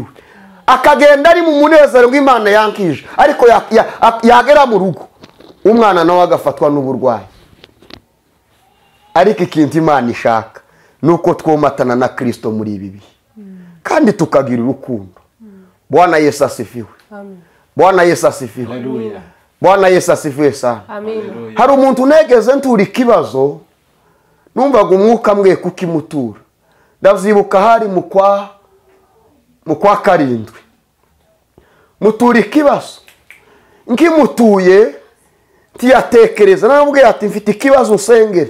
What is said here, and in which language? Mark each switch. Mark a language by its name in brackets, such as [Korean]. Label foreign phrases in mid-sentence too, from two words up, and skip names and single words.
[Kinyarwanda] Akagenda ari mu munezero ngo Imana yankijije, ariko yagera mu rugo umwana nawe agafatwa n'uburwayi. Ariko ikintu Imana ishaka nuko twomatana na Kristo muri ibi bihe, kandi tukagira urukundo. [Swahili] Bwana Yesu asifiwe. Amen. Bwana Yesu asifiwe. Haleluya. Bwana Yesu asifiwe sana. Amen. [Kinyarwanda] Hari umuntu negeze ntura ikibazo, numvaga umwuka mwe kukimutura. Ndavyibuka hari mu kwa karindwi. Mutura ikibazo. nkimutuye ntiyatekereza, naramubwira ati mfite ikibazo usengere.